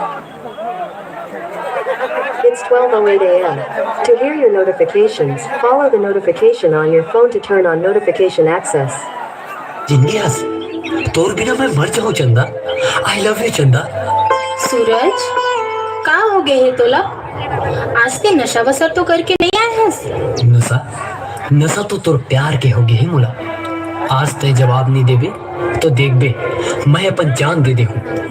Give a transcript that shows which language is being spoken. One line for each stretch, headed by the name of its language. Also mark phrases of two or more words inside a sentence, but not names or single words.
English: It's 12:08 a.m. To hear your notifications, follow the notification on your phone to turn on notification access.
Chhattisgarhi: जिंदगी हंस, तोर बिना मैं मर जाऊं चंदा।
English: I love you चंदा।
Chhattisgarhi: सूरज कहाँ हो गए है तोला? आज के नशा बसर तो करके नहीं आए हैं। नशा नशा तो तोर प्यार के हो गए है मुला। आज तय जवाब नहीं देबे तो देख बे मैं अपन जान दे देखूं।